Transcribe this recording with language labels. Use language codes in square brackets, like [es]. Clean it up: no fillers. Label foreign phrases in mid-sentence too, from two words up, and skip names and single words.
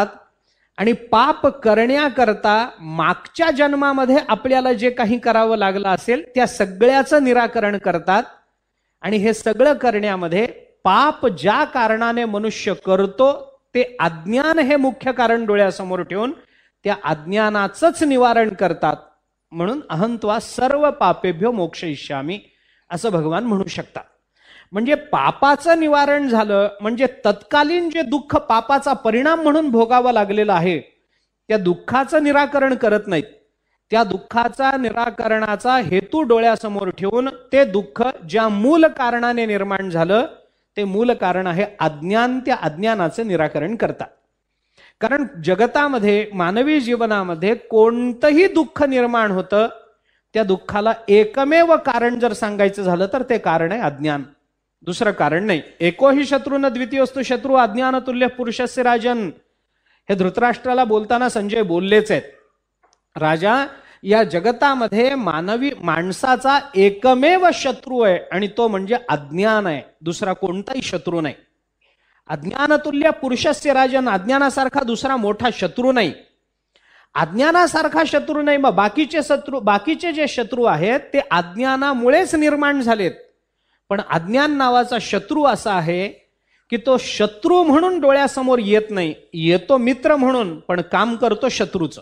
[mr] आणि पाप करण्याकरता मागच्या जन्मामध्ये आपल्याला जे काही करावं लागलं असेल त्या सगळ्याचं निराकरण करतात. आणि हे सगळं करण्यामध्ये पाप ज्या कारणाने मनुष्य करतो ते अज्ञान हे मुख्य कारण डोळ्यासमोर ठेवून त्या अज्ञानाचंच निवारण करतात. म्हणून [sa] अहं त्वा सर्व पापेभ्यो मोक्षयिष्यामि [mr] असं भगवान म्हणू शकतात. म्हणजे पापाचं निवारण झालं म्हणजे तत्कालीन जे दुःख पापाचा परिणाम म्हणून भोगावं लागलेलं आहे त्या दुःखाचं निराकरण करत नाहीत. त्या दुःखाचा निराकरणाचा हेतू डोळ्यासमोर ठेवून ते दुःख ज्या मूल कारणाने निर्माण झालं ते मूल कारण आहे अज्ञान, त्या अज्ञानाचं निराकरण करतात. कारण जगतामध्ये मानवी जीवनामध्ये कोणतंही दुःख निर्माण होतं त्या दुःखाला एकमेव कारण जर सांगायचं झालं तर ते कारण आहे अज्ञान, दुसरं कारण नाही. [sa] एको हि शत्रू न द्वितीयोस्तु शत्रू अज्ञान तुल्य पुरुषस्य राजन, [mr] हे धृतराष्ट्राला बोलताना संजय बोललेच आहेत. राजा, या जगतामध्ये माणसाचा एकमेव शत्रू आहे आणि तो म्हणजे अज्ञान आहे, दुसरा कोणताही शत्रू नाही. [sa] अज्ञानतुल्य पुरुषस्य राजन, [mr] अज्ञानासारखा दुसरा मोठा शत्रू नाही. अज्ञानासारखा शत्रू नाही. मग बाकीचे जे शत्रू आहेत ते अज्ञानामुळेच निर्माण झालेत. पण अज्ञान नावाचा शत्रू असा आहे की तो शत्रू म्हणून डोळ्यासमोर येत नाही, येतो मित्र म्हणून, पण काम करतो शत्रूचं.